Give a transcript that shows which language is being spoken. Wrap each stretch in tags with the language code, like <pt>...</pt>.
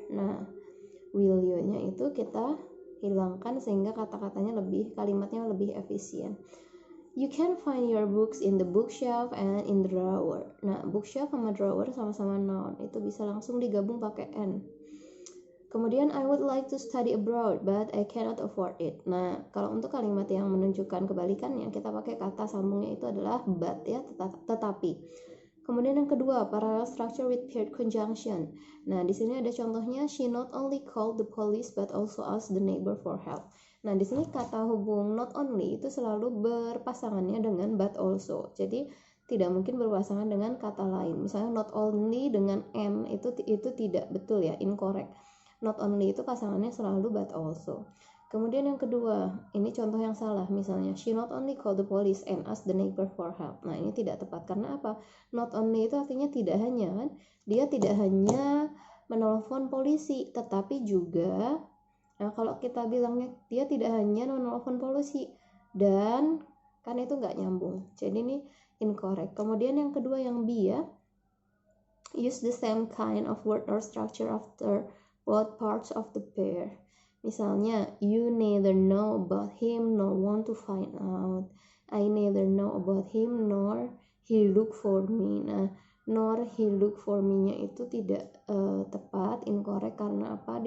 <id>Nah,</id> <en>will you-</en> <id>nya itu kita hilangkan sehingga kata-katanya kalimatnya lebih efisien.</id> <en>You can find your books in the bookshelf and in the drawer.</en> <id>Nah, bookshelf sama drawer sama-sama noun. Itu bisa langsung digabung pakai N. Kemudian,</id> <en>I would like to study abroad, but I cannot afford it.</en> <id>Nah, kalau untuk kalimat yang menunjukkan kebalikannya, kita pakai kata sambungnya itu adalah but ya, tetapi. Kemudian yang kedua,</id> <en>parallel structure with paired conjunction.</en> <id>Nah, di sini ada contohnya,</id> <en>she not only called the police, but also asked the neighbor for help.</en> <id>Nah, di sini kata hubung not only itu selalu berpasangannya dengan but also. Jadi tidak mungkin berpasangan dengan kata lain. Misalnya not only dengan and itu tidak betul ya, incorrect. Not only itu pasangannya selalu but also. Kemudian yang kedua, ini contoh yang salah. Misalnya</id> <en>she not only called the police and asked the neighbor for help.</en> <id>Nah, ini tidak tepat karena apa? Not only itu artinya tidak hanya kan? Dia tidak hanya menelpon polisi, tetapi juga kalau kita bilangnya dia tidak hanya menelpon polisi dan kan itu nggak nyambung, jadi ini incorrect. Kemudian yang kedua yang B ya,</id> <en>use the same kind of word or structure after both parts of the pair.</en> <id>Misalnya,</id> <en>you neither know about him nor want to find out. I neither know about him nor he look for me.</en> <id>Nah,</id> <en>nor he look for me-</en> <id>nya itu tidak tepat, incorrect karena apa?</id>